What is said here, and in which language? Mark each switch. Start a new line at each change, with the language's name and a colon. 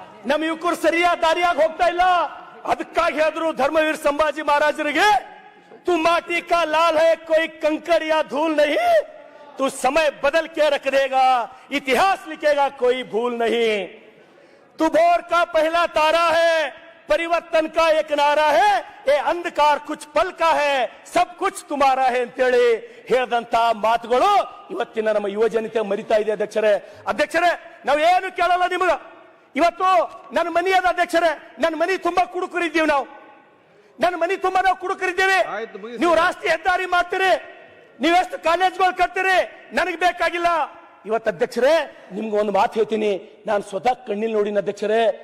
Kannada: ನಮ್ಮ ಯುವಕರು ಸರಿಯಾದ ದಾರಿಯಾಗಿ ಹೋಗ್ತಾ ಇಲ್ಲ. ಅದಕ್ಕಾಗಿ ಹೇಳಿದ್ರು ಧರ್ಮವೀರ್ ಸಂಭಾಜಿ ಮಹಾರಾಜರಿಗೆ,
Hindi: तू माटी का लाल है कोई कंकड़ या धूल नहीं, तू समय बदल के रख देगा इतिहास लिखेगा कोई भूल नहीं. तू भोर का पहला तारा है, परिवर्तन का एक नारा है, ये अंधकार कुछ पल का है, सब कुछ तुम्हारा है
Kannada: ಅಂತೇಳಿ ಹೇಳಿದಂತ ಮಾತುಗಳು ಇವತ್ತಿನ ನಮ್ಮ ಯುವ ಜನತೆ ಮರಿತಾ ಇದೆ ಅಧ್ಯಕ್ಷರೇ. ನಾವು ಏನು ಕೇಳಲ್ಲ ನಿಮಗ. ಇವತ್ತು ನನ್ನ ಮನಿ ಅದ ಅಧ್ಯಕ್ಷರೇ, ನನ್ನ ಮನಿ ತುಂಬಾ ಕುಡುಕರಿದ್ದೀವಿ ನಾವು. ನನ್ನ ಮನಿ ತುಂಬಾ ನಾವು ಕುಡುಕರಿದ್ದೀವಿ. ನೀವು ರಾಷ್ಟ್ರೀಯ ಹೆದ್ದಾರಿ ಮಾಡ್ತೀರಿ, ನೀವೆಷ್ಟು ಕಾಲೇಜ್ಗಳು ಕಟ್ತೀರಿ, ನನಗೆ ಬೇಕಾಗಿಲ್ಲ. ಇವತ್ತು ಅಧ್ಯಕ್ಷರೇ ನಿಮ್ಗೆ ಒಂದು ಮಾತು ಹೇಳ್ತೀನಿ, ನಾನು ಸ್ವತಃ ಕಣ್ಣಿಲ್ ನೋಡಿನ ಅಧ್ಯಕ್ಷರೇ.